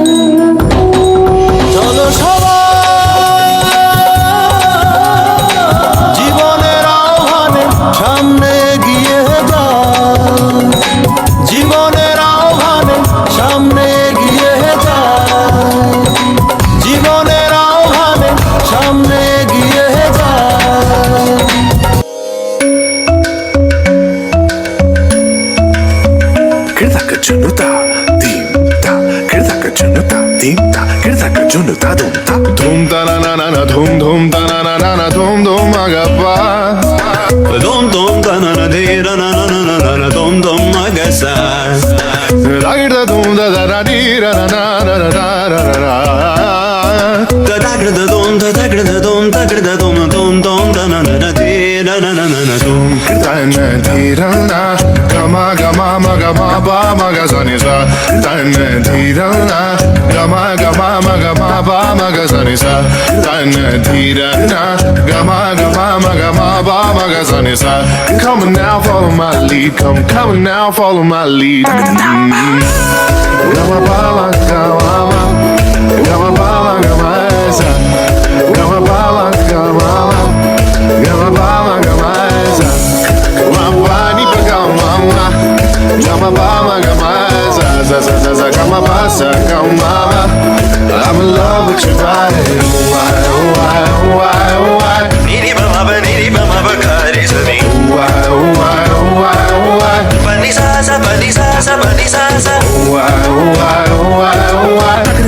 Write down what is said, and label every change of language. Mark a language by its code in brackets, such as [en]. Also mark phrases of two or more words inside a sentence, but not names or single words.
[bn] চলো সবাই জীবনের আহ্বানে সামনে এগিয়ে যা, জীবনের আহ্বানে সামনে এগিয়ে যা, জীবনের আহ্বানে সামনে এগিয়ে যা। Kırdaka junuta, dimta. Kırdaka junuta, dimta. Kırdaka junuta, dumta. Dum da na na na na, dum dum da na na na na, dum dum agapa. Dum dum da na na de ra na na na na na, dum dum agasa. Da da dum da da da di ra na na na na na na na. Da da da dum da da da dum da da dum dum dum da na na na de ra na na na na dum. Kirtana dhirana, gama gama maga ma ba maga sani sa. Kirtana dhirana, gama gama maga ma ba maga sani sa. Kirtana dhirana, gama gama maga ma ba maga sani sa. [en] Come on now, follow my lead. Come on now, follow my lead. Gama ba ma gama ma, gama ba ma gama sa. Gama ba ma gama ma, gama ba ma gama sa. Gama ni pa gama ma, gama ba ma gama sa sa sa sa sa gama ba sa gama ma. I'm in love with your body. Why why why why? Niri ba ma ba kari sa ni. Why why why why? Pa ni sa sa pa ni sa sa pa ni sa sa. Why why why why?